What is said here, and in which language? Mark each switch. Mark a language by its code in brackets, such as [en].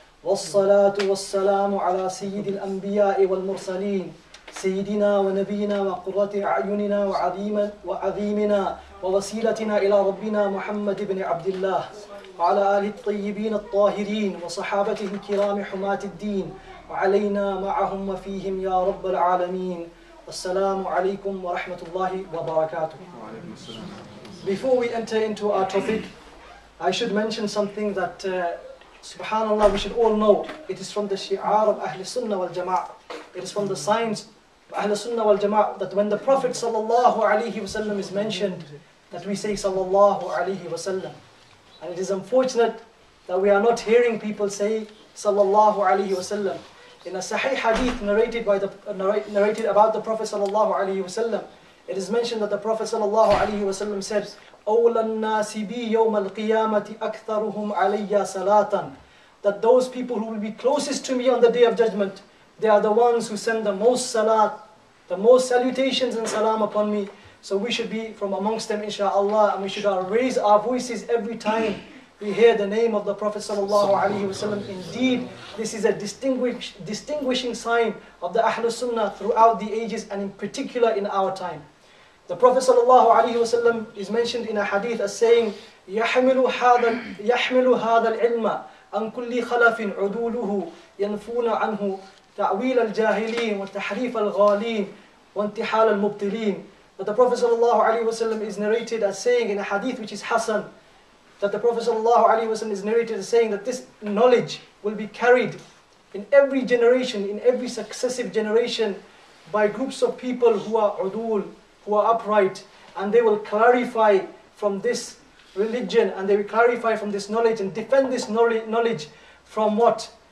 [ar] والصلاة والسلام على سيد الأنبياء والمرسلين سيدنا ونبينا وقرة أعيننا وعظيمنا ووسيلتنا إلى ربنا محمد بن عبد الله وعلى آله الطيبين الطاهرين وصحابته الكرام حماة الدين وعلينا معهم وفيهم يا رب العالمين والسلام عليكم ورحمة الله وبركاته. [en] Before we enter into our topic, I should mention something that subhanallah, we should all know. It is from the shi'ar of Ahl-Sunnah wal Jama'ah. It is from the signs of Ahl-Sunnah wal Jama'ah that when the Prophet sallallahu alaihi wasallam is mentioned, that we say sallallahu alaihi wasallam. And it is unfortunate that we are not hearing people say sallallahu alaihi wasallam. In a sahih hadith narrated about the Prophet sallallahu alaihi wasallam, it is mentioned that the Prophet sallallahu alaihi wasallam said, [ar] أولى الناس بي يوم القيامة أكثرهم علي صلاة. [en] That those people who will be closest to me on the day of judgment, they are the ones who send the most salat, the most salutations and salam upon me. So we should be from amongst them, insha'Allah, and we should raise our voices every time we hear the name of the Prophet sallallahu alaihi wasallam. Indeed, this is a distinguishing sign of the Ahlus Sunnah throughout the ages, and in particular in our time. The Prophet ﷺ is mentioned in a hadith as saying, [ar] يحمل هذا العلم عن كل خلف عدوله ينفون عنه تأويل الجاهلين وتحريف الغالين وانتحال المبطلين. [en] But the Prophet ﷺ is narrated as saying in a hadith which is Hasan, that the Prophet ﷺ is narrated as saying that this knowledge will be carried in every generation, in every successive generation, by groups of people who are udul, who are upright, and they will clarify from this religion, and they will clarify from this knowledge and defend this knowledge from what?